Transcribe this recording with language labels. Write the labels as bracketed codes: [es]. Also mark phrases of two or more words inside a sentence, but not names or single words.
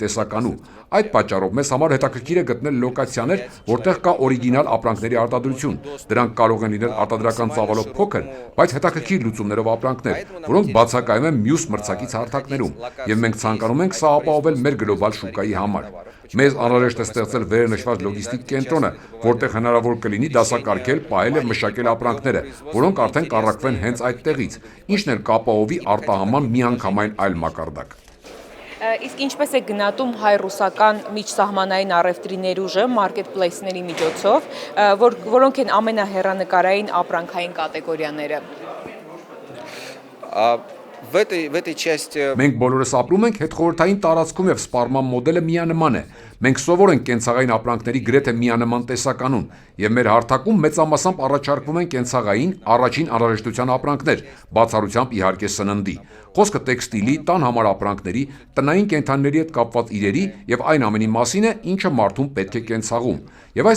[hy] տեսականու։ Այդ պատճառով մեզ համար հետաքրքիր է գտնել լոկացիաներ, որտեղ կա օրիգինալ ապրանքների արտադրություն։ Դրանք կարող են լինել արտադրական ծավալով փոքր, բայց հետաքրքիր լուծումներով ապրանքներ, որոնք բացակայում են մյուս մրցակից հարթակներում, եւ մենք ցանկանում ենք սա ապահովել մեր գլոբալ շուկայի համար։ Մեզ անհրաժեշտ է ստեղծել վերնշված լոգիստիկ կենտրոնը, որտեղ հնարավոր կլինի դասակարգել, պահել եւ մշակել ապրանքները, որոնք արդեն կառարկվեն հենց այդտեղից, ինչն էլ կապահովի արտահանման միանգամայն այլ մակարդակ։ Իսկ ինչպես է գնահատում հայ-ռուսական միջսահմանային առևտրի ներուժը մարքեթփլեյսների միջոցով, որոնք են ամենահեռանկարային ապրանքային կատեգորիաները։ [ru] В этой части [hy] Մենք բոլորս ապրում ենք հետխորհրդային տարածքում եւ սպառման մոդելը միանման է։ Մենք սովոր ենք կենցաղային ապրանքների գրեթե միանման տեսականուն, եւ մեր հարթակում մեծամասամբ առաջարկվում են կենցաղային առաջին անհրաժեշտության ապրանքներ, բացառությամբ իհարկե սննդի։ Խոսքը տեքստիլի, տան համար ապրանքների, տնային կենդանիների հետ կապված իրերի եւ այն ամենի մասին է, ինչը մարդուն պետք է կենցաղում։ Եվ այս